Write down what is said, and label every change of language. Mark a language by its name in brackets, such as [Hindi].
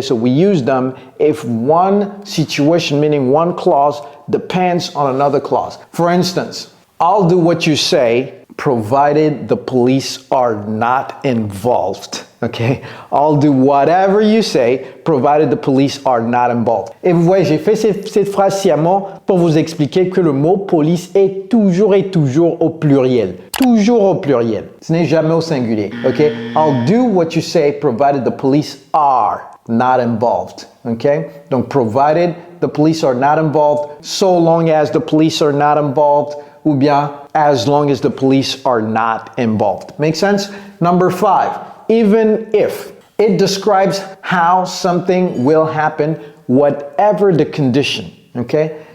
[English] So we use them if one situation, meaning one clause, depends on another clause. For instance, I'll do what you say, provided the police are not involved, okay? I'll do whatever you say, provided the police are not involved. [French] Et vous voyez, j'ai fait cette phrase sciemment pour vous expliquer que le mot police est toujours et toujours au pluriel. Toujours au pluriel. Ce n'est jamais au singulier, okay? [English] I'll do what you say, provided the police are not involved, okay? Donc, provided the police are not involved, so long as the police are not involved, [French] ou bien [English] as long as the police are not involved. Make sense? Number 5, even if. It describes how something will happen, whatever the condition, okay?